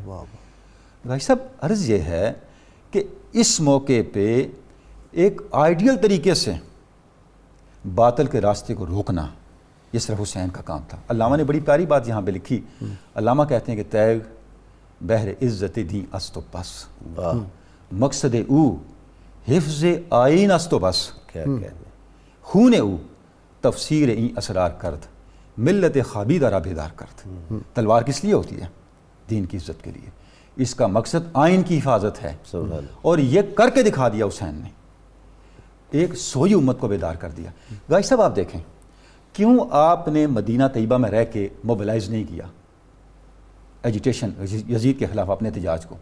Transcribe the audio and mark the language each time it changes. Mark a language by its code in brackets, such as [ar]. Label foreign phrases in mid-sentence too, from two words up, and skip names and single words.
[ur] بھائی صاحب عرض یہ ہے کہ اس موقع پہ ایک آئیڈیل طریقے سے باطل کے راستے کو روکنا یہ صرف حسین کا کام تھا. علامہ نے بڑی پیاری بات یہاں پہ لکھی. علامہ کہتے ہیں کہ [fa] تیغ بحر عزت دیں است و بس، مقصد او حفظ آئین است و بس، خون او تفسیر این اسرار کرد، ملت خابیدہ را بیدار کرد. [ur] تلوار کس لیے ہوتی ہے؟ دین کی عزت کے لیے. اس کا مقصد آئین کی حفاظت ہے، اور یہ کر کے دکھا دیا حسین نے. ایک سوئی امت کو بیدار کر دیا. گائی صاحب آپ دیکھیں کیوں آپ نے مدینہ طیبہ میں رہ کے موبلائز نہیں کیا ایجیٹیشن یزید کے خلاف اپنے احتجاج کو؟